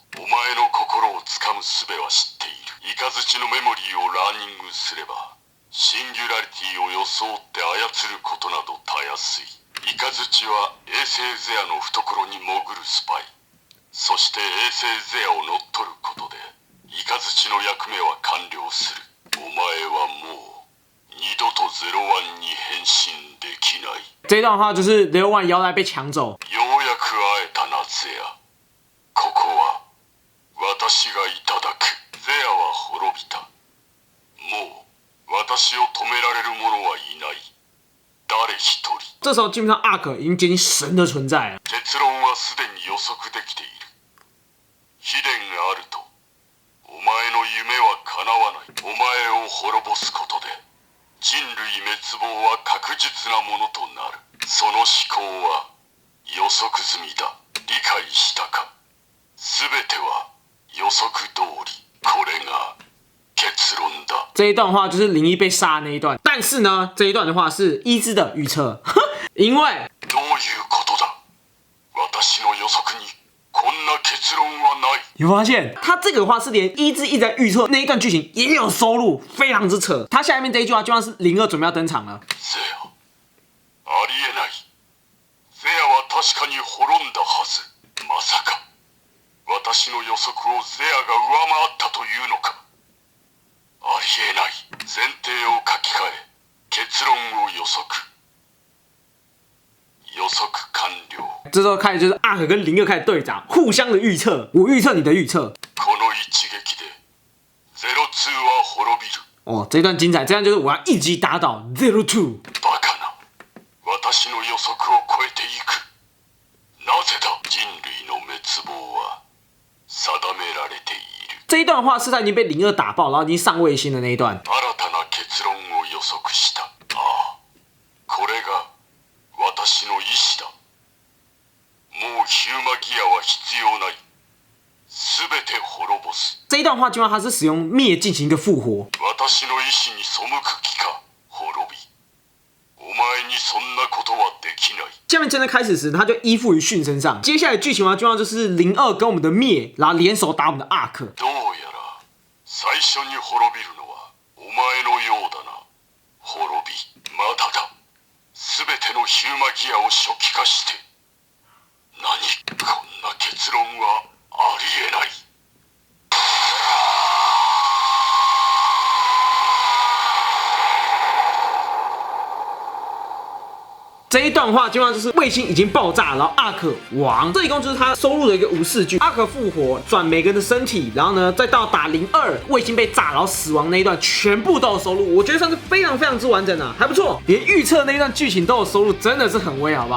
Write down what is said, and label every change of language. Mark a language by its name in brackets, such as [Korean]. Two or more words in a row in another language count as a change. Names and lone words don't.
[Japanese] お前の心をつかむ術は知っている。イカズチのメモリーをラーニングすればシンギュラリティを装って操ることなどたやすい。イカズチは衛星ゼアの懐に潜るスパイ。そして衛星ゼアを乗っ取ることでイカズチの役目は完了する。お前はもう二度とゼロワンに変身できない。 [Chinese] 这一段的话就是雷欧万腰带被抢走。 [Japanese] ようやく会えたなゼア。ここは私がいただく。ゼアは滅びた。もう私を止められる者はいない。誰一人。 [Chinese] 这时候基本上阿克已经接近神的存在了。 [Japanese] 結論はすでに予測できている。秘伝があるとお前の夢は叶わない。お前を滅ぼすことで人類滅亡は確実なものとなる。その思考は予測済みだ。理解したか。全ては予測通り。これが結論だ。 [Chinese] 这一段的话就是01被杀的那一段，但是呢，这一段的话是伊之的预测，因为 [Japanese] どういうことだ。私の予測にこんな結論はない。 [Chinese] 有发现，他这个的话是连伊之一直在预测那一段剧情也有收录，非常之扯。他下面这一句话就像是02准备要登场了。 [Japanese] ゼア、ありえない。ゼアは確かに滅んだはず。まさか私の予測をゼアが上回ったというのか。ありえない。前提を書き換え結論を予測。予測完了。 [Chinese] 这时候开始就是阿可跟02开始对打，互相的预测，我预测你的预测。 [Japanese] この一撃でゼロツーは滅びる。 [Chinese] 哦，这一段精彩，这样就是我要一击打倒 02。 [Japanese] バカな。私の予測を超えていく。なぜだ。人類の滅亡は定められている。 [Chinese] 这一段的话是他已经被02打爆，然后已经上卫星的那一段。 [Japanese] 新たな結論を予測した。ああ、これが私の意志だ。もうヒューマギアは必要ない。すべて滅ぼす。 [Chinese] 这一段话基本上他是使用灭进行一个复活。 [Japanese] 私の意志に背く気か。滅び。お前にそんなことはできない。 [Chinese] 下面真的开始时，他就依附于迅身上。接下来剧情的话，基本上就是02跟我们的灭，然后联手打我们的阿克。 [Japanese] どうやら最初に滅びるのはお前のようだな。滅び。まだだ。すべてのヒューマギアを初期化して。何、こんな結論はありえない。 [Chinese] 这一段话基本上就是卫星已经爆炸，然后阿克亡，这一共就是他收录的一个无视句。阿克复活，转每个人的身体，然后呢，再到打02，卫星被炸，然后死亡那一段全部都有收录，我觉得算是非常非常之完整啊，还不错，连预测那一段剧情都有收录，真的是很威，好不好？